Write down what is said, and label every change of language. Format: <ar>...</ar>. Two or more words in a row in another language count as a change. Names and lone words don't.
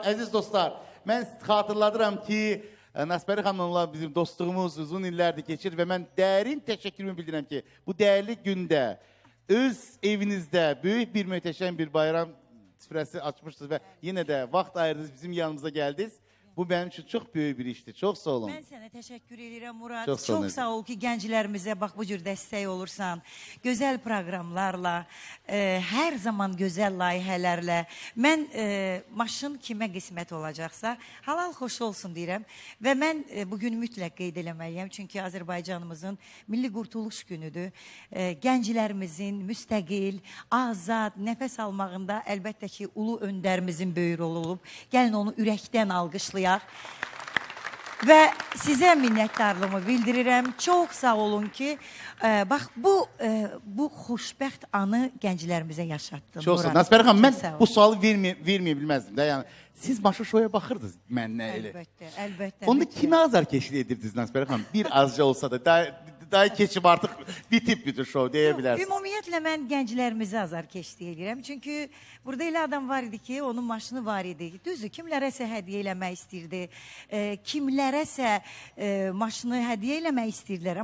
<tr>Aziz dostlar, ben hatırladıram ki Nasberi Hanım'la bizim dostluğumuz uzun illerdir geçir ve ben derin teşekkürümü bildirəm ki bu değerli günde öz evinizde büyük bir müteşem bir bayram süresi açmışsınız ve yine de vaxt ayırdınız bizim yanımıza geldiniz. Bu benim için çok büyük bir işti. Çok sağ olun. Ben sana teşekkür ederim Murat. Çok sağ olun. Çok sağ ol ki gençlerimize bak bu cür destek olursan. Güzel programlarla, her zaman güzel layihələrlə.</tr> <az>Mən maşın kimə qismət olacaqsa halal xoş olsun deyirəm. Və mən bugün mütləq qeyd eləməliyəm. Çünki Azərbaycanımızın Milli Qurtuluş günüdür. Gənclərimizin müstəqil, azad, nəfəs almağında əlbəttə ki ulu öndərimizin böyük rolu olub. Gəlin onu ürəkdən alqışlayaq.</az> <tr>Ve size minnettarlığımı bildirirəm. Çok sağ olun ki bak bu</tr> <az>xoşbəxt anı gənclərimizə yaşatdın.</az> <tr>Çok sağ olun. Murat. Nasberi Hanım, ben Çok sağ ol. bu sualı vermeyebilmezdim de yani.</tr> <az>Siz Maşa Show'a bakırdınız mənlə elə. Əlbəttə, əlbəttə. Onda mütləq.</az> <tr>kime azarkeşlik edirdiniz Nasberi Hanım? Bir azca olsa da daha keçib artık bitip bütün show diyebilirsiniz.</tr> <az>Ümumiyyətlə mən gənclərimizə azarkeşlik edirəm. Çünki burada elə adam var idi ki, onun maşını var idi. Düzdür, kimlərəsə hədiyyə eləmək istirdi. Kimlərəsə maşını hədiyyə eləmək istirlər.</az>